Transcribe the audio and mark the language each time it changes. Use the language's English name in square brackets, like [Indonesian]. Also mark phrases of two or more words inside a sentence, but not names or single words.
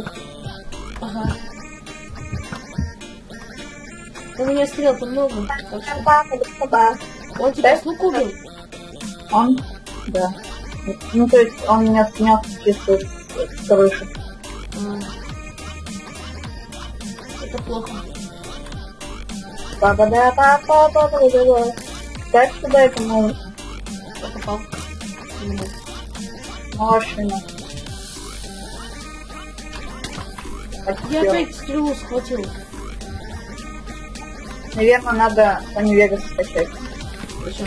[Russian] Ага. У меня стрел-то много. Так что... Он тебя с лука убил? Он? Да. Ну, то есть он меня снял чисто с крыши. Это плохо. Па-па-да-па-па-па-па-па-па. Так сюда это может. Я попал. Машина. Я опять стрелу схватил. Наверное, надо Sony Vegas скачать. Зачем?